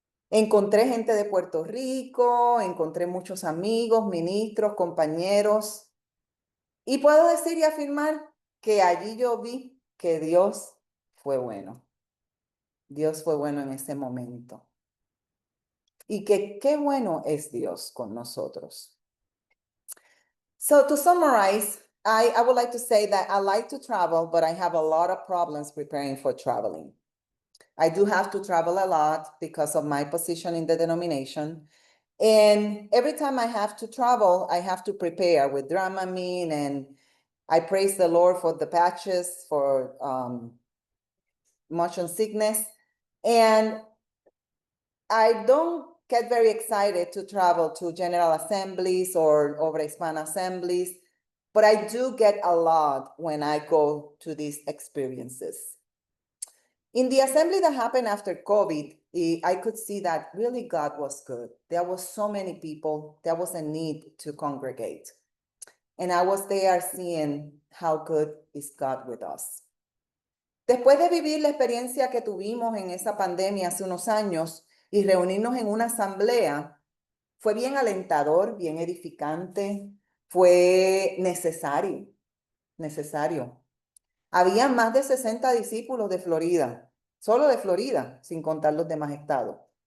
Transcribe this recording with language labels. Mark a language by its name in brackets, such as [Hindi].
[Spanish] Encontré gente de Puerto Rico, encontré muchos amigos, ministros, compañeros, y puedo decir y afirmar que allí yo vi que Dios fue bueno. Dios fue bueno en ese momento. Y que qué bueno es Dios con nosotros. [English] So to summarize, I would like to say that I like to travel, but I have a lot of problems preparing for traveling. I do have to travel a lot because of my position in the denomination. And every time I have to travel, I have to prepare with Dramamine, and I praise the Lord for the patches for motion sickness. And I don't get very excited to travel to general assemblies or Obra Hispana assemblies, but I do get a lot when I go to these experiences. In the assembly that happened after COVID, I could see that really God was good. There was so many people, there was a need to congregate. And I was there seeing how good is God with us. [Spanish] Después de vivir la experiencia que tuvimos en esa pandemia hace unos años y reunirnos en una asamblea, fue bien alentador, bien edificante, fue necesario. Había más de 60 discípulos de Florida, solo de Florida, sin contar los demás estados.